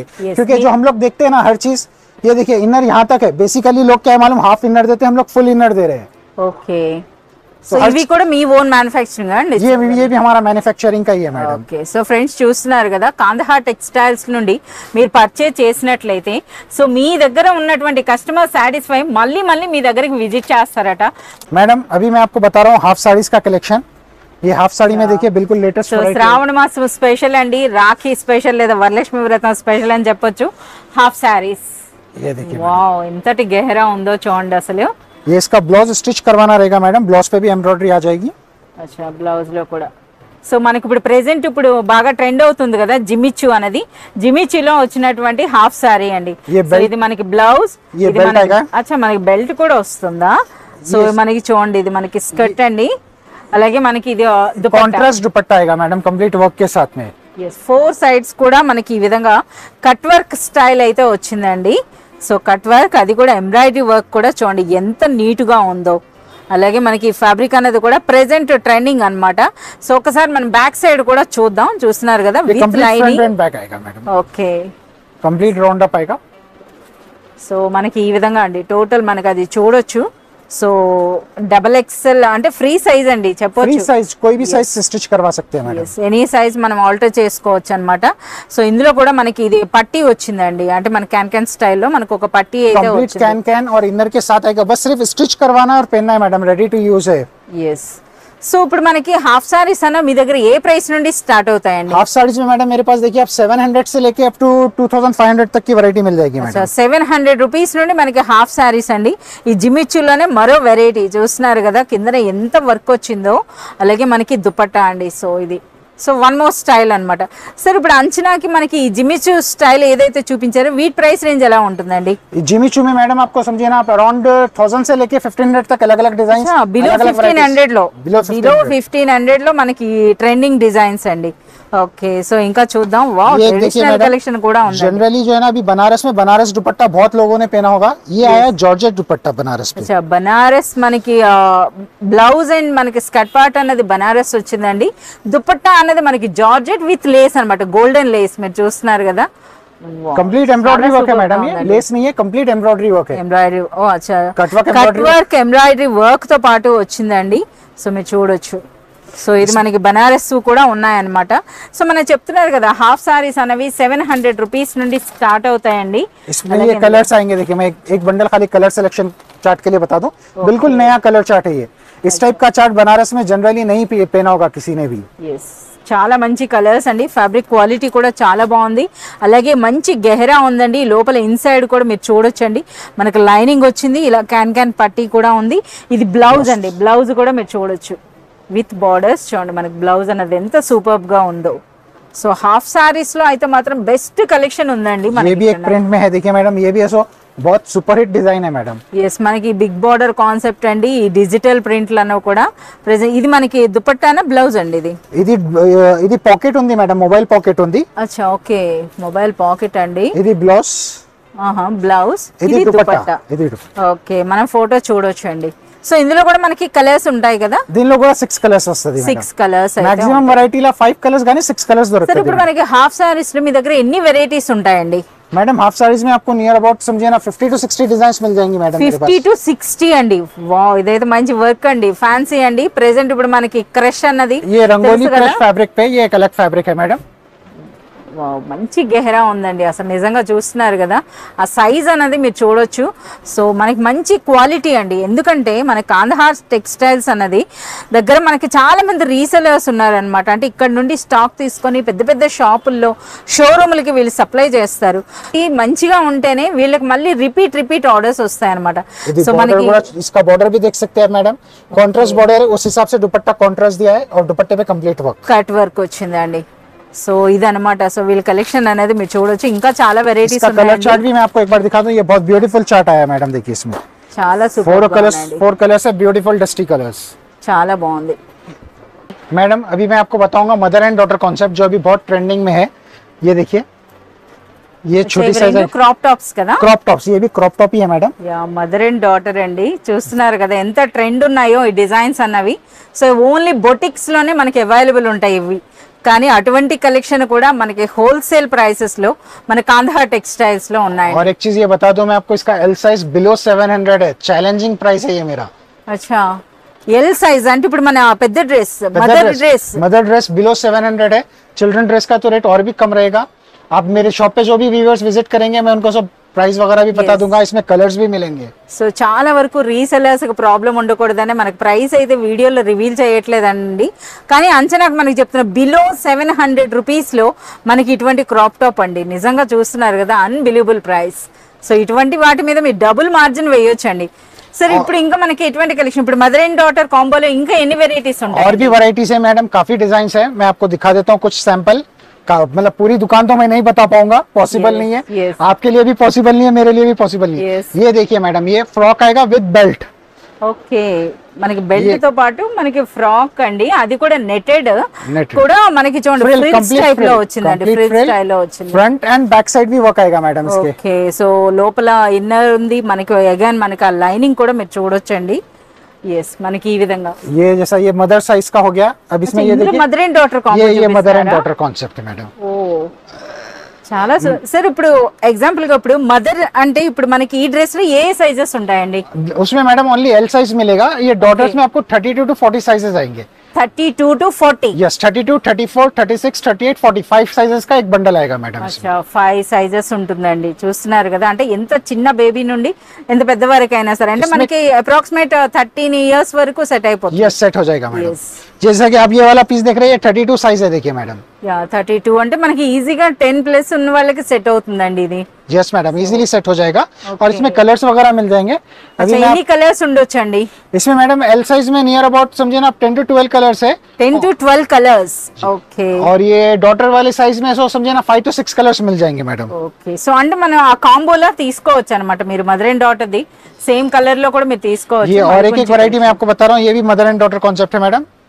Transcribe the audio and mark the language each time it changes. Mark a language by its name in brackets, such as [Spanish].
[English] Yes, [Hindi] क्योंकि जो हम लोग देखते हैं ना हर चीज, ये देखिए इनर यहाँ तक है। बेसिकली लोग क्या है मालूम, हाफ इनर देते हैं, हम लोग फुल इनर दे रहे हैं। [Telugu] ఓకే సో ఇవి కూడా మీ ఓన్ మ్యానుఫ్యాక్చరింగ్ అండి? [Hindi] ये भी हमारा मैन्युफैक्चरिंग का ही है मैडम। [Telugu] ఓకే సో ఫ్రెండ్స్ చూస్తున్నారు కదా, కాందహార్ టెక్స్టైల్స్ నుండి మీరు పర్చేజ్ చేసినట్లయితే సో మీ దగ్గర ఉన్నటువంటి కస్టమర్ సాటిస్ఫై మళ్ళీ మీ దగ్గరికి విజిట్ చేస్తారట [Hindi] मैडम अभी मैं आपको बता रहा हूँ हाफ साड़ीज का कलेक्शन। ये हाफ साड़ी में देखिए बिल्कुल लेटेस्ट [Telugu] సో శ్రావణ మాసం స్పెషల్ అండి, రాఖీ స్పెషల్ లేదా వరలక్ష్మి వ్రతం స్పెషల్ అని చెప్పొచ్చు. హాఫ్ సారీస్, [Hindi] ये देखिए [Telugu] వావ్ ఎంతటి గెహరా ఉందో చూడండి అసలు. [Hindi] ये इसका ब्लाउज स्टिच करवाना रहेगा मैडम, ब्लाउज पे भी एम्ब्रॉयडरी आ जाएगी। [Telugu] అచ్చా బ్లౌజ్ లో కూడా. సో మనకి ఇప్పుడు ప్రెసెంట్ ఇప్పుడు బాగా ట్రెండ్ అవుతుంది కదా జిమిచ్చు అనేది, జిమిచ్చులో వచ్చినటువంటి హాఫ్ సారీ అండి. సో ఇది మనకి బ్లౌజ్, ఇది మనకి అచ్చా మనకి బెల్ట్ కూడా వస్తుందా? సో మనకి చూడండి ఇది మనకి స్కర్ట్ అండి, అలాగే మనకి ఇది [Hindi] కాంట్రాస్ట్ दुपट्टा आएगा मैडम कंप्लीट वर्क के साथ में। [Telugu] 4 సైడ్స్ కూడా మనకి ఈ విధంగా కట్ వర్క్ స్టైల్ అయితే వచ్చిందండి. సో కట్ వర్క్, అది కూడా ఎంబ్రాయిడరీ వర్క్ కూడా చూడండి ఎంత నీట్ గా ఉందో. అలాగే మనకి ఫ్యాబ్రిక్ అనేది కూడా ప్రెసెంట్ ట్రెండింగ్ అన్నమాట. సో ఒకసారి మనం బ్యాక్ సైడ్ కూడా చూద్దాం. చూస్తున్నారు కదా with lining. Okay [Hindi] complete round up आएगा। [Telugu] సో మనకి ఈ విధంగా అండి టోటల్ మనకి అది చూడొచ్చు. సో XXL అంటే ఫ్రీ సైజ్ అండి చెప్పొచ్చు. [Hindi] ఫ్రీ సైజ్ कोई भी साइज से स्टिच करवा सकते हैं मैडम। [Telugu] ఎనీ సైజ్ మనం ఆల్టర్ చేసుకోవచ్చు అన్నమాట. సో ఇందులో కూడా మనకి ఇది పట్టీ వచ్చిందండి, అంటే మన క్యాన్ స్టైల్లో మనకు ఒక పట్టీ అయితే వచ్చింది. [Hindi] कैन और इनर के साथ आएगा, बस सिर्फ स्टिच करवाना और पहनना है मैडम, रेडी टू यूज है। [Telugu] yes సో ఇప్పుడు మనకి హాఫ్ సారీస్ అన్న మీ దగ్గర ఏ ప్రైస్ నుండి స్టార్ట్ అవుతాయండి? [Hindi] हाफ साड़ीज में मैडम मेरे पास देखिए आप 700 से लेके अप टू 2500 तक की वैरायटी मिल जाएगी मैडम। [Telugu] 700 రూపీస్ నుండి మనకి హాఫ్ సారీస్ అండి. ఈ జిమిచ్చులోనే మరో వెరైటీ చూస్తున్నారు కదా, కిందన ఎంత వర్క్ వచ్చిందో. అలాగే మనకి దుపట్టా అండి. సో ఇది సో వన్ మోర్ స్టైల్ అన్నమాట. సార్ ఇప్పుడు అంచనాకి మనకి ఈ జిమిచు స్టైల్ ఏదైతే చూపించారో వీటి ప్రైస్ రేంజ్ ఎలా ఉంటుందండి? [Hindi] जिमिचू में मैडम आपको समझिए ना आप अराउंड 1000 से लेके 1500 तक अलग अलग डिजाइन, [Telugu] బిలో 1500 లో, [Hindi] बिलो [Telugu] 1500 లో మనకి ట్రెండింగ్ డిజైన్స్ అండి. ఓకే సో ఇంకా చూద్దాం. వావ్ ట్రెడిషనల్ కలెక్షన్ కూడా ఉంది. [Hindi] जनरली जो है ना अभी बनारस में बनारस दुपट्टा बहुत लोगों ने पहना होगा, ये आया जॉर्जेट दुपट्टा बनारस पे। [Telugu] अच्छा బనారస్ మనకి బ్లౌజ్ అండ్ మనకి స్కర్ట్ పార్ట్ అన్నది బనారస్ వచ్చిందండి. దుపట్టా అన్నది మనకి జార్జెట్ విత్ లేస్ అన్నమాట, గోల్డెన్ లేస్ మీరు చూస్తున్నారు కదా. [Hindi] कंप्लीट एम्ब्रॉयडरी वर्क है मैडम, ये लेस नहीं है, कंप्लीट एम्ब्रॉयडरी वर्क है। [Telugu] ఎంబ్రాయిడరీ ఓ అచ్చా cut work cut work embroidery work తో పాటు వచ్చిందండి. సో మీరు చూడొచ్చు సో ఇది మనకి బనారస్ కూడా ఉన్నాయన్నమాట. సో మనం చెప్తున్నారు కదా హాఫ్ సారీస్ అనేవి 700 రూపీస్ నుండి స్టార్ట్ అవుతాయండి. [Hindi] इसमें ये कलर्स आएंगे, देखिए मैं एक बंडल खाली कलर सिलेक्शन चार्ट के लिए बता दूं, बिल्कुल नया कलर चार्ट है ये. इस टाइप का चार्ट बनारस में जनरली नहीं पहना होगा किसी ने भी. [Telugu] ఎస్, చాలా మంచి కలర్స్ అండి. ఫ్యాబ్రిక్ క్వాలిటీ కూడా చాలా బాగుంది. అలాగే మంచి గెహరా ఉందండి. లోపల ఇన్సైడ్ కూడా మీరు చూడొచ్చండి, మనకు లైనింగ్ వచ్చింది. ఇలా క్యాన్ పట్టీ కూడా ఉంది. ఇది బ్లౌజ్ అండి. బ్లౌజ్ కూడా మీరు చూడొచ్చు విత్ బార్డర్స్. చూడండి మనకి బ్లౌజ్ అన్నది ఎంత సూపర్ గా ఉందో. సో హాఫ్ సారీస్ లో అయితే మాత్రం బెస్ట్ కలెక్షన్ ఉందండి. [Hindi] ये भी एक प्रिंट में है, देखिए मैडम, ये भी ऐसा बहुत सुपरहिट डिजाइन है मैडम. [Telugu] ఎస్, మనకి బిగ్ బార్డర్ కాన్సెప్ట్ అండి. ఈ డిజిటల్ ప్రింట్లు అన్నవి కూడా ప్రెజెంట్. ఇది మనకి దుపట్టానా బ్లౌజ్ అండి? ఇది పాకెట్ ఉంది మేడం, మొబైల్ పాకెట్ ఉంది. అచ్చా, ఓకే, మొబైల్ పాకెట్ అండి. ఇది బ్లౌజ్, బ్లౌజ్, ఇది దుపట్టా. ఓకే, మనం ఫోటో చూడొచ్చు అండి. సో ఇందులో కూడా మనకి కలర్స్ ఉంటాయి కదా? దీనిలో కూడా 6 కలర్స్ వస్తుంది. 6 కలర్స్, మాక్సిమం వెరైటీలో 5 కలర్స్ కానీ 6 కలర్స్ దొరుకుతాయి. సరే, ఇప్పుడు మనకి హాఫ్ సారీస్ లో మీ దగ్గర ఎన్ని వెరైటీస్ ఉంటాయండి? [Hindi] मैडम हाफ साड़ीज में आपको नियर अबाउट समझिए ना 50 to 60 डिजाइन्स मिल जाएंगी मैडम. [Telugu] 50 to 60 అండి. వావ్, ఇదైతే మంచి వర్క్ అండి, ఫ్యాన్సీ అండి. ప్రెజెంట్ ఇప్పుడు మనకి క్రష్ అన్నది [Hindi] ये रंगोली क्रश फैब्रिक पे, ये एक अलग फैब्रिक है मैडम. [Telugu] వావ్, మంచి గెహరా ఉందండి. అసలు నిజంగా చూస్తున్నారు కదా, ఆ సైజ్ అనేది మీరు చూడొచ్చు. సో మనకి మంచి క్వాలిటీ అండి. ఎందుకంటే మన కాందహార్ టెక్స్టైల్స్ అన్నది దగ్గర మనకి చాలా మంది రీసెలర్స్ ఉన్నారనమాట. అంటే ఇక్కడ నుండి స్టాక్ తీసుకొని పెద్ద పెద్ద షాపుల్లో, షోరూమ్లకి వీళ్ళు సప్లై చేస్తారు. ఈ మంచిగా ఉంటేనే వీళ్ళకి మళ్ళీ రిపీట్ ఆర్డర్స్ వస్తాయి అనమాట. సో మనకి [Hindi] इसका बॉर्डर भी देख सकते हैं मैडम, कॉन्ट्रास्ट बॉर्डर है, उस हिसाब से दुपट्टा कॉन्ट्रास्ट दिया है और दुपट्टे पे कंप्लीट वर्क, [Telugu] కట్ వర్క్ వచ్చిందండి. సో ఇదన్నమాట. సో వీళ్ళ కలెక్షన్ అనేది మీరు చూడొచ్చు. ఇంకా చాలా వెరైటీస్ [Hindi] इसका कलर चार्ट भी मैं आपको एक बार दिखा दूं. ये बहुत ब्यूटीफुल चार्ट आया है मैडम, देखिए इसमें [Telugu] చాలా 4 సూపర్ [Hindi] कलर्स है, ब्यूटीफुल डस्टी कलर्स. [Telugu] చాలా బాగుంది. [Hindi] मैडम अभी मैं आपको बताऊंगा मदर एंड डॉटर कॉन्सेप्ट, जो अभी बहुत ट्रेंडिंग में है. ये देखिए, ये छोटी साइज है, [Telugu] క్రాప్ టాప్స్ కదా? [Hindi] क्रॉप टॉप्स, ये भी क्रॉप टॉप ही है madam. [Telugu] Yeah, mother and daughter అండి. చూస్తున్నారు కదా ఎంత ట్రెండ్ ఉన్నాయో ఈ డిజైన్స్ అన్నవి. సో ఓన్లీ బొటిక్స్ లోనే మనకి అవైలబుల్ ఉంటాయి ఇవి. కానీ అటువంటి కలెక్షన్ కూడా మనకి హోల్సేల్ ప్రైసెస్ లో మన కాందహార్ టెక్స్టైల్స్ లో ఉన్నాయి. [Hindi] और एक चीज ये बता दूं मैं आपको, इसका एल साइज बिलो 700 है. चैलेंजिंग प्राइस है ये मेरा. [Telugu] అచ్చా, ఎల్ సైజ్ అంటే ఇప్పుడు మన పెద్ద డ్రెస్, [Hindi] मदर ड्रेस बिलो 700 है. चिल्ड्रन ड्रेस का तो रेट और भी कम रहेगा. आप मेरे शॉप पे जो भी व्यूअर्स विजिट करेंगे, मैं उनको सब प्राइस वगैरह भी बता दूंगा. इसमें कलर्स भी मिलेंगे. [Telugu] సో చాలా వరకు రీసెలర్స్ ప్రాబ్లం ఉండకూడదని మనకి ప్రైస్ అయితే వీడియోలో రివీల్ చేయట్లేదండి. కానీ అంచనాకు మనకి చెప్తున్న బిలో 700 రూపీస్ లో మనకి ఇటువంటి క్రాప్ టాప్ అండి. నిజంగా చూస్తున్నారు కదా, అన్బిలీవబుల్ ప్రైస్. సో ఇటువంటి వాటి మీద మీరు డబుల్ మార్జిన్ వేయొచ్చండి. సరే, ఇప్పుడు ఇంకా మనకి ఎటువంటి కలెక్షన్, ఇప్పుడు మదర్ అండ్ డాటర్ కాంబోలో ఇంకా ఎన్ని వెరైటీస్ ఉంటాయి? [Hindi] और भी वैरायटीज है मैडम, काफी डिजाइन है. मैं आपको दिखा देता हूँ कुछ सैंपल. मतलब पूरी दुकान तो मैं नहीं बता पाऊंगा, पॉसिबल नहीं है. [English] yes. [Hindi] आपके लिए भी पॉसिबल नहीं है, मेरे लिए भी पॉसिबल नहीं है. [English] Yes. [Hindi] ये देखिए मैडम, ये फ्रॉक आएगा विद बेल्ट. [Telugu] ఓకే, మనకి బెల్ట్ తో పాటు మనకి ఫ్రాక్ అండి. అది కూడా నెటెడ్ [English] Netted. [Telugu] కూడా మనకి చూడండి ఫ్రిల్స్ టైప్ లో వచ్చిందండి. ఫ్రిల్స్ స్టైల్ లో వచ్చింది. [Hindi] फ्रंट एंड बैक साइड भी वर्क आएगा मैडम इसके. [Telugu] ఓకే, సో లోపల ఇన్నర్ ఉంది మనకి. అగైన్ మనకి ఆ లైనింగ్ కూడా మీరు చూడొచ్చండి. ఎస్, మనకి ఈ విధంగా [Hindi] ये जैसा ये मदर साइज का हो गया. अब इसमें ये देखिए, [Telugu] మదర్ అండ్ డాటర్ కాంబో. [Hindi] ये मदर एंड डॉटर कॉन्सेप्ट है मैडम. [Telugu] ఓ, చాలా సార్. ఇప్పుడు ఎగ్జాంపుల్ గా ఇప్పుడు మదర్ అంటే ఇప్పుడు మనకి ఈ డ్రెస్ లో ఏ సైజెస్ ఉంటాయండి? [Hindi] उसमें मैडम ओनली एल साइज मिलेगा. ये डॉटर्स में आपको 32 to 40 साइजेस आएंगे. [English] 32 to 40. [Hindi] यस, 32, 34, 36, 38, 45 साइजेस का एक बंडल आएगा मैडम. [Telugu] అచ్చా, 5 సైజెస్ ఉంటుందండి. చూస్తున్నారు కదా, అంటే ఎంత చిన్న బేబీ నుండి ఎంత పెద్ద వరకు అయినా సరే, అంటే మనకి అప్రాక్సిమేట్ 13 ఇయర్స్ వరకు సెట్ అయిపోతుంది. [Hindi] यस, सेट हो जाएगा मैडम. [English] Yes. [Hindi] जैसा कि आप ये वाला पीस देख रहे हैं, ये 32 साइज है, देखिए मैडम. [Telugu] యా, 32 అంటే మనకి ఈజీగా 10+ ఉన్న వాళ్ళకి సెట్ అవుతుందండి ఇది. [Hindi] यस मैडम, इजीली सेट हो जाएगा. और इसमें कलर्स वगैरह मिल जाएंगे. अभी मैं [Telugu] ఎన్ని కలర్స్ ఉండొచ్చండి? [Hindi] इसमें मैडम एल साइज में नियर अबाउट समझिए ना आप 10 to 12 कलर्स है. [Telugu] 10 to 12 కలర్స్. ఓకే [Hindi] और ये डॉटर वाले साइज में सो समझिए ना 5 to 6 कलर्स मिल जाएंगे मैडम. [Telugu] ఓకే, సో అంటే మనం ఆ కాంబోలో తీసుకోవచ్చు అనమాట. మీరు mother and daughter the same colour లో కూడా మీరు తీసుకోవచ్చు. [Hindi] ये और एक वैरायटी मैं आपको बता रहा हूँ, ये भी मदर एंड डॉटर कॉन्सेप्ट है मैडम.